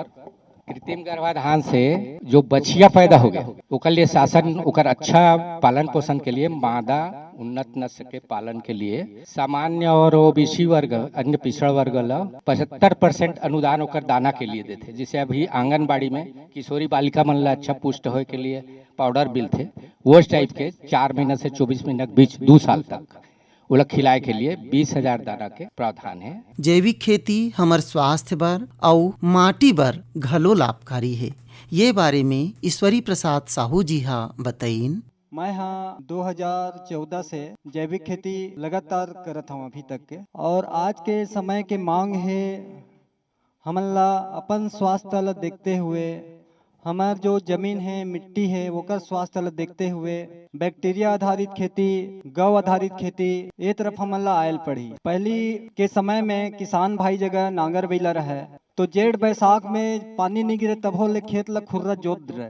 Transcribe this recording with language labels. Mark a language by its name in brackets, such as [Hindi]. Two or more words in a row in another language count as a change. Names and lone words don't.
[Chhattisgarhi] कृत्रिम गर्भाधान से जो बछिया पैदा हो गए ओकर लिए शासन ओकर अच्छा पालन पोषण के लिए मादा उन्नत नस्ल के पालन के लिए सामान्य और ओबीसी वर्ग, अन्य पिछड़ा वर्ग ला 75% अनुदान ओकर दाना के लिए देते। जैसे अभी आंगनबाड़ी में किशोरी बालिका मन ला अच्छा पुष्ट होए के लिए पाउडर मिलते, वो टाइप के 4 महीना से 24 महीना के बीच 2 साल तक उलग खिलाए के लिए 20,000 दाना के प्रावधान है। जैविक खेती हमार स्वास्थ्य बर और माटी बर घलो लाभकारी है। ये बारे में ईश्वरी प्रसाद साहू जी हा बताइन। मैं हाँ 2014 से जैविक खेती लगातार करत हूँ अभी तक के, और आज के समय के मांग है हमन ला अपन स्वास्थ्य ला देखते हुए, हमार जो जमीन है, मिट्टी है, वो कर स्वास्थ्य ला देखते हुए बैक्टीरिया आधारित खेती, गौ आधारित खेती ये तरफ हमन ला आयल पड़ी। पहली के समय में किसान भाई जगह नांगर बैला रहे, तो जेठ बैसाख में पानी नहीं गिरे तब होले खेत ला खुर्रा जोत रहे।